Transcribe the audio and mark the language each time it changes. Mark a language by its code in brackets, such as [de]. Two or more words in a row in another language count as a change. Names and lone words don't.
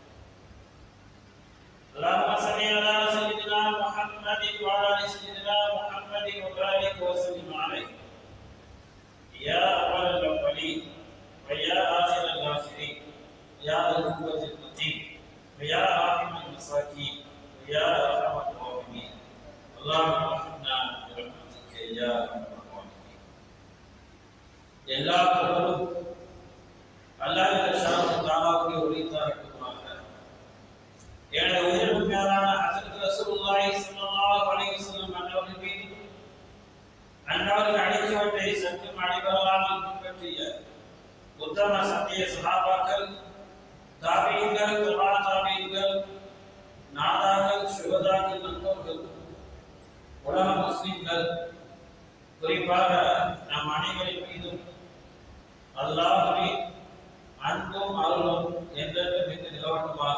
[ar] اللهم صل على سيدنا محمد وعلى ال سيدنا محمد وبارك وسلم عليه يا أول الأولين ويا آخر الآخرين، يا ذا القوة المتين ويا راحم المساكين ويا أرحم الراحمين. اللهم ارحمنا برحمتك يا أرحم الراحمين. [ta] எல்லா புகழும் அல்லாஹ் [ar] جل شأنه تعالى [ta] உரித்தாகட்டுமாக. எனது உயிரினும் மேலான ஹஜ்ரத் [ar] رسول الله صلى الله عليه وسلم [ta] அவர்கள் மீது அன்னார்கள் அழைத்தவற்றை சற்று அடிபடாமல் பின்பற்றிய உத்தம சத்திய சஹாபாக்கள், தாபீன்கள், தபா தாபீன்கள், நாதாக்கள், சுஹதாக்கள், நல்லோர்கள், உலக முஸ்லிம்கள், குறிப்பாக நம் அனைவரின் மீதும் அல்லாஹ்வின் அன்பும் அருளும் என்றென்றும் நிலவட்டுமாக.